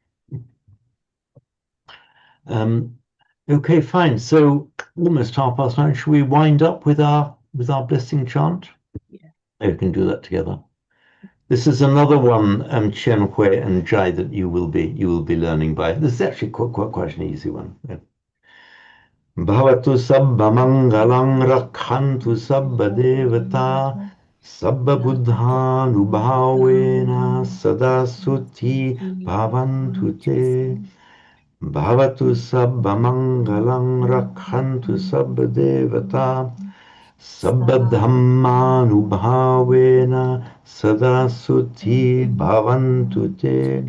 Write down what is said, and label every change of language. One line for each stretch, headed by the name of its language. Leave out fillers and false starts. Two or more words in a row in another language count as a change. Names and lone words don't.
English: Okay, fine. So almost 9:30. Should we wind up with our blessing chant? Yeah. We can do that together. This is another one, Chen Hui and Jai, that you will be learning by. This is actually quite an easy one. Yeah.
Pali: Bhavatu sabba mangalang rakhantu sabba devata sabba buddhanubhavena sada suti bhavantu te. Bhavatu sabba mangalang rakhantu sabba devata sabba dhammanubhavena sada suti bhavantu te.